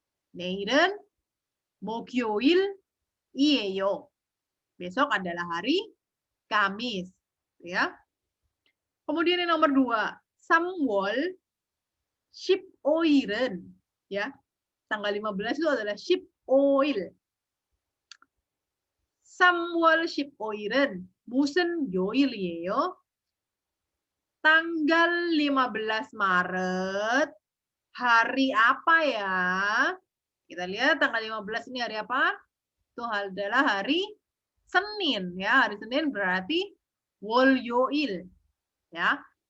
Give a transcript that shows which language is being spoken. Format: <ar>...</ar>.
<ko>내일은 목요일이에요.</ko> <id>Besok adalah hari Kamis, ya. Kemudian yang nomor 2,</id> <ko>3월 15일은,</ko> <id>ya. Tanggal 15 itu adalah</id> <ko>15일. 3월 15일은 무슨 요일이에요?</ko> <id>Tanggal 15 Maret, hari apa ya? Kita lihat tanggal 15 ini hari apa? Itu adalah hari Senin, ya. Hari Senin berarti</id> <ko>월요일,</ko> <id>ya.</id>